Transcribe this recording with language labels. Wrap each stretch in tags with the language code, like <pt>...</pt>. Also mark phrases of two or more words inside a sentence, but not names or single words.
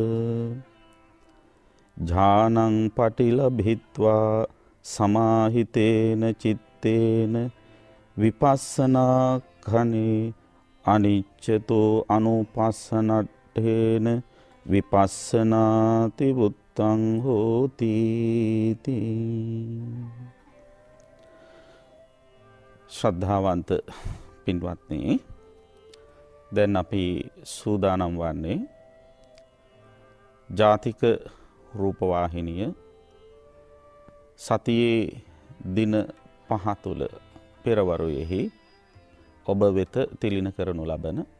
<pi>ඥානං පටිලභිත්වා සමාහිතේන චිත්තේන විපස්සනා khani අනිච්චතෝ අනුපස්සනට්ඨේන විපස්සනාති බුත්තං හෝති</pi> <si>ශ්‍රද්ධාවන්ත පින්වත්නි, දැන් අපි සූදානම් වන්නේ ජාතික රූපවාහිනිය සතියේ දින 5 තුල පෙරවරුවේහි ඔබ වෙත තිලින කරනු ලබන</si>